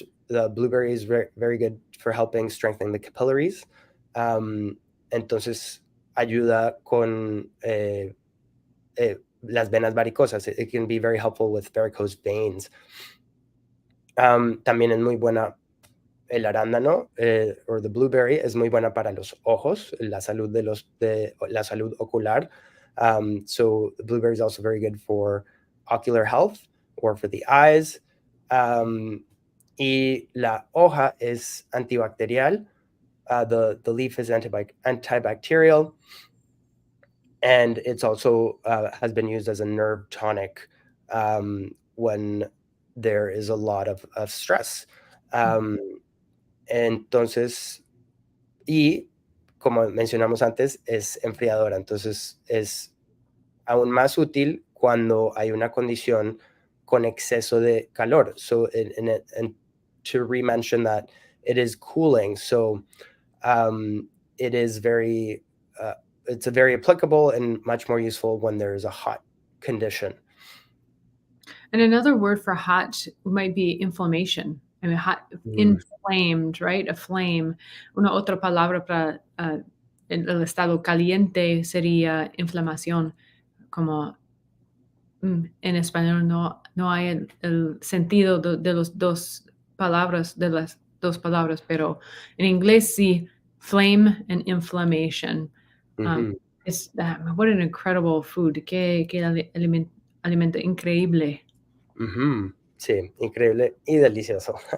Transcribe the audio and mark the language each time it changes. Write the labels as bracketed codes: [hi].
[en] The blueberry is very, very good for helping strengthen the capillaries. [es] Entonces ayuda con las venas varicosas. [en] It can be very helpful with varicose veins. [es] También es muy buena el arándano, [en] or the blueberry, [es] es muy buena para los ojos, la salud la salud ocular. [en] So the blueberry is also very good for ocular health or for the eyes. [es] Y la hoja es antibacterial. [en] The leaf is antibacterial, and it's also has been used as a nerve tonic when there is a lot of stress. [es] Entonces, y como mencionamos antes, es enfriadora. Entonces, es aún más útil cuando hay una condición con exceso de calor. [en] So, and to re-mention that, it is cooling. So, it is it's a very applicable and much more useful when there is a hot condition. And another word for hot might be inflammation. I mean, hot, inflamed, right? A flame. [es] Una otra palabra para el estado caliente sería inflamación. Como en español no hay el sentido de las dos palabras, pero en inglés sí, [en] flame and inflammation. What an incredible food. [es] Qué alimento increíble. Sí, increíble y delicioso.